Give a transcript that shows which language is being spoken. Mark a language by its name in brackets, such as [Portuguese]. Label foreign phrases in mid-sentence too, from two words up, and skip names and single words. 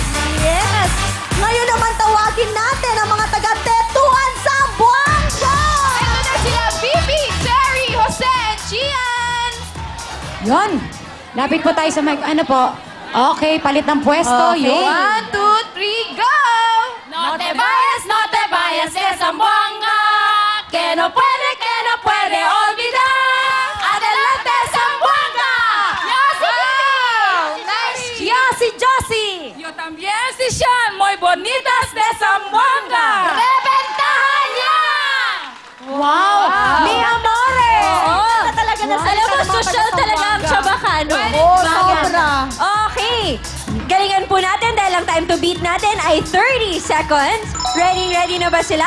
[English] Yes! [Filipino] Ngayon naman tawagin natin ang mga taga-Tetuan Zamboanga! Ito na sila, Bibi, Jerry, Jose, and Gian. Yon. Lapit po tayo sa mic. Ano po? Okay, palit ng pwesto. Okay. Yun. 1, 2, 3, go! [Spanish] No te vayas de Zamboanga, que no puede olvidar. Adelante, Zamboanga! Wow! Nice! Josie, Josie! Yo también, si Sean, muy bonitas de Zamboanga. [Filipino] ¡Reventahan niya! [Spanish] Wow. Mi amore. [Filipino] Oo. Talaga na Alam mo, social talaga ang Chabacano. Oo, sobra. Okay. Galingan po natin dahil ang [English] time to beat [Filipino] natin ay 30 seconds. Ready na ba sila?